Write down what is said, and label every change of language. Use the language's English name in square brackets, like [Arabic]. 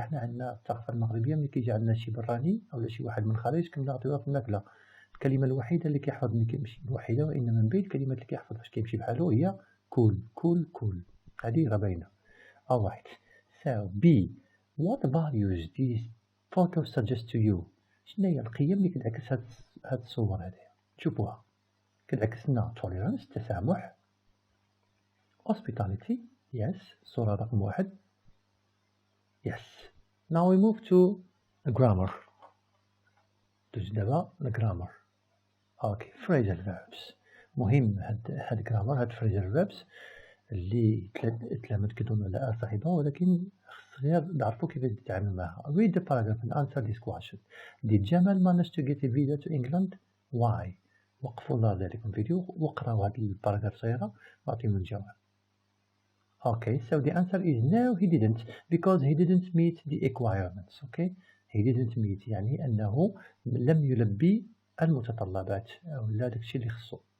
[Arabic] حنا عندنا الثقافة المغربية ملي كيجي عندنا شي براني أو شي واحد من الخارج كنعطيوه في الماكلة. الكلمة الوحيدة اللي كيحفظ ملي كيمشي الوحيدة وإنما من بين الكلمات اللي كيحفظ فاش كيمشي بحالو هي كول هذه راه باينة. [English] alright, so B, what values these photos suggest to you؟ [Arabic] شنو هي القيم اللي كتعكس هاد الصور هذه؟ شوفوها كتعكس لنا tolerance التسامح، hospitality yes الصورة رقم 1 yes. [English] now we move to grammar. [Arabic] دوز دابا الجرامر. اوكي phrasal verbs مهم هاد grammar هاد phrasal verbs اللي تلامد كيدونوا على صاحبها ولكن غير نعرفوا كيفاش نتعامل معها. [English] read the paragraph and answer this question. did Jamal manage to get a visa to England? [Arabic] why؟ وقفوا الله ذلك الفيديو وقراوا هاد الباراجراف صغيرة واعطيهم الجواب. [English] Okay, so the answer is no, he didn't, because he didn't meet the requirements. Okay, he didn't meet [Arabic] يعني أنه لم يلبي المتطلبات أو لا داكشي اللي خصو.